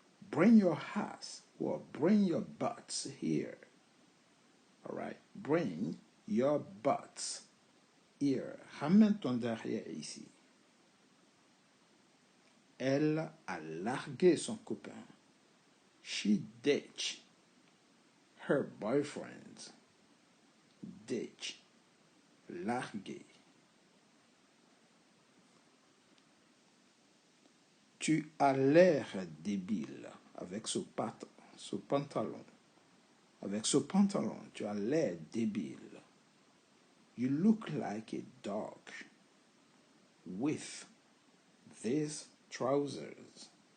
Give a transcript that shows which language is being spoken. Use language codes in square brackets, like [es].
[en] Bring your ass or bring your butts here. All right? Bring your butts here. [fr] Ramène ton derrière ici. Elle a largué son copain. [en] She ditched her boyfriend. Ditch. Largué. [fr] Tu as l'air débile avec ce pantalon. Avec ce pantalon, tu as l'air débile. [en] You look like a dog with these trousers.